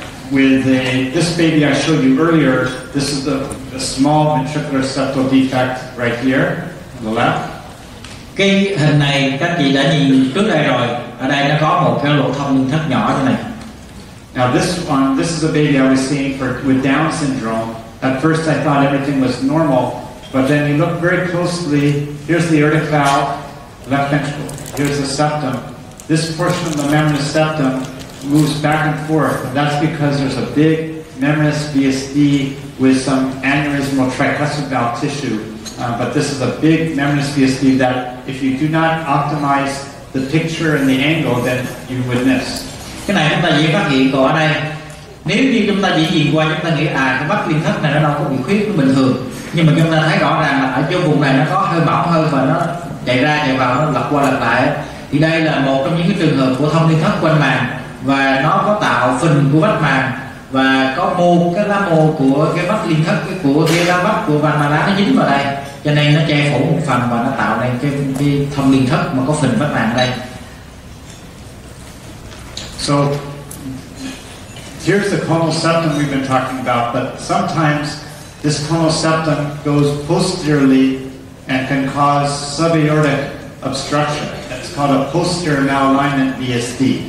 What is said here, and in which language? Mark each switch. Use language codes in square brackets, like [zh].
[en] with this baby I showed you earlier. This is the small ventricular septal defect right here on the left. [vi] Cái hình này các chị đã nhìn trước đây rồi. Ở đây nó có một cái lỗ thông liên thất nhỏ thế này. [en] Now this is a baby I was seeing with Down syndrome. At first I thought everything was normal, but then you look very closely. Here's the aortic valve, left ventricle. Here's the septum. This portion of the membranous septum moves back and forth, and that's because there's a big membranous VSD with some aneurysmal tricuspid valve tissue. But this is a big membranous VSD that if you do not optimize the picture and the angle, then you would miss. [vi] Cái này chúng ta dễ phát hiện còn ở đây. Nếu như chúng ta chỉ nhìn qua chúng ta nghĩ cái vách liên thất này nó đâu có bị khuyết, nó bình thường. Nhưng mà chúng ta thấy rõ ràng là ở chỗ vùng này nó có hơi mỏng hơn và nó chạy ra chạy vào, nó lật qua lật lại. Thì đây là một trong những cái trường hợp của thông liên thất quanh màng, và nó có tạo phình của vách màng và có cái lá mô của cái vách liên thất của cái lá vách của van Malat nó dính vào đây, cho nên nó che phủ một phần và nó tạo nên cái thông liên thất mà có phình vách màng ở đây. [en] So here's the conal septum we've been talking about, but sometimes this conal septum goes posteriorly and can cause subaortic obstruction. It's called a posterior malalignment VSD.